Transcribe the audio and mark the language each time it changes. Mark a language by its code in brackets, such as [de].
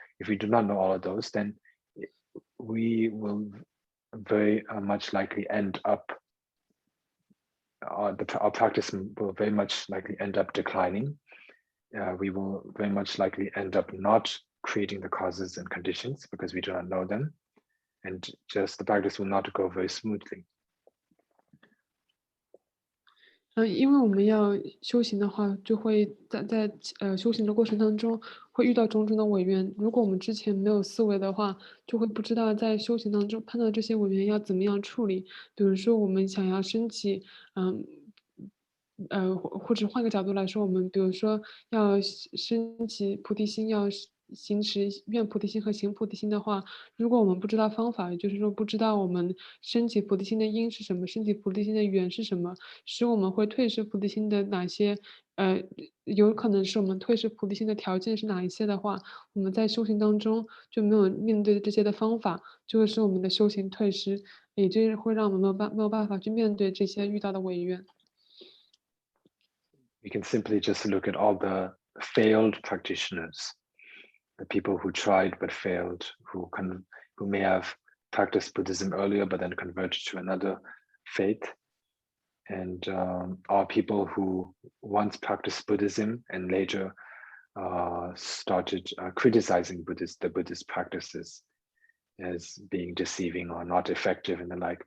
[en] If we do not know all of those, then we will very much likely end up, our practice will very much likely end up declining. We will very much likely end up not creating the causes and conditions because we do not know them. And just the practice will not go very smoothly. [zh] 因为我们要修行的话，就会在修行的过程当中会遇到种种的违缘。如果我们之前没有思维的话，就会不知道在修行当中碰到这些违缘要怎么样处理。比如说我们想要升起，嗯，或者换个角度来说，我们比如说要升起菩提心，要行持愿菩提心和行菩提心的话，如果我们不知道方法，也就是说不知道我们升起菩提心的因是什么，升起菩提心的缘是什么，使我们会退失菩提心的哪些，有可能是我们退失菩提心的条件是哪一些的话，我们在修行当中就没有面对这些的方法，就会使我们的修行退失，也就是会让我们没有办法去面对这些遇到的违缘。 [en] We can simply just look at all the failed practitioners, the people who tried but failed, who may have practiced Buddhism earlier but then converted to another faith, and are people who once practiced Buddhism and later started criticizing the Buddhist practices as being deceiving or not effective and the like.